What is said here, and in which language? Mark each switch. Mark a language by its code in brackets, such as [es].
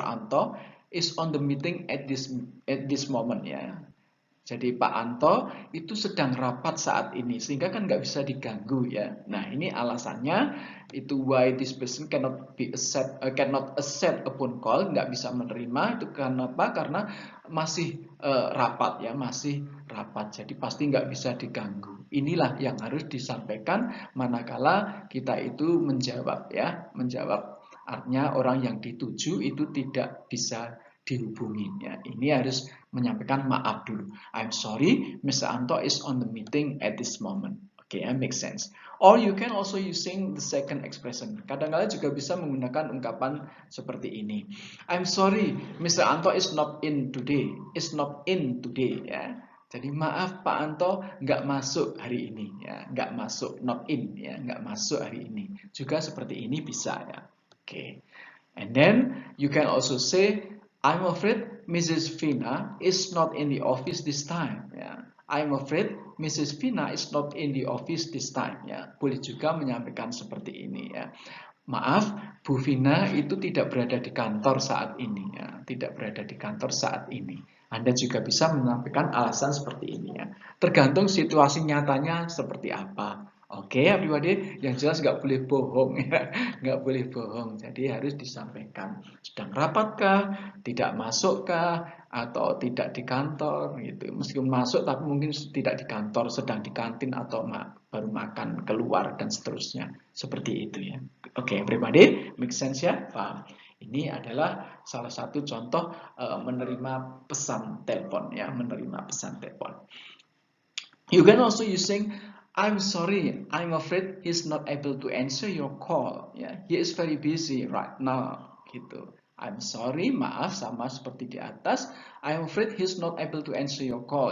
[en] Anto is on the meeting at this moment ya. [id] Jadi Pak Anto itu sedang rapat saat ini sehingga kan nggak bisa diganggu ya. Nah ini alasannya itu [en] why this person cannot accept a phone call, [id] nggak bisa menerima itu kenapa? Karena masih rapat ya, masih rapat. Jadi pasti nggak bisa diganggu. Inilah yang harus disampaikan manakala kita itu menjawab ya, menjawab. Artinya orang yang dituju itu tidak bisa dihubungi ya. Ini harus menyampaikan maaf dulu. [en] I'm sorry, Mr. Anto is on the meeting at this moment. Okay, that makes sense. Or you can also using the second expression. [id] Kadang-kadang juga bisa menggunakan ungkapan seperti ini. [en] I'm sorry, Mr. Anto is not in today. Is not in today ya. [id] Jadi maaf Pak Anto nggak masuk hari ini ya, nggak masuk, [en] not in [id] ya, nggak masuk hari ini. Juga seperti ini bisa ya. [en] Okay. And then you can also say, I'm afraid Mrs. Fina is not in the office this time. Ya. I'm afraid Mrs. Fina is not in the office this time. [id] Ya. Boleh juga menyampaikan seperti ini. Ya. Maaf, Bu Fina itu tidak berada di kantor saat ini. Ya. Tidak berada di kantor saat ini. Anda juga bisa menyampaikan alasan seperti ini. Ya. Tergantung situasi nyatanya seperti apa. Oke, everybody, yang jelas nggak boleh bohong ya, nggak boleh bohong. Jadi harus disampaikan sedang rapatkah, tidak masukkah, atau tidak di kantor gitu. Meskipun masuk tapi mungkin tidak di kantor, sedang di kantin atau baru makan keluar dan seterusnya. Seperti itu ya. Oke, everybody, make sense ya? Paham? Ini adalah salah satu contoh menerima pesan telepon ya, menerima pesan telepon. [en] You can also using I'm sorry, I'm afraid he's not able to answer your call. Yeah, he is very busy right now. Gitu. I'm sorry, [id] maaf sama seperti di atas. [en] I'm afraid he's not able to answer your call.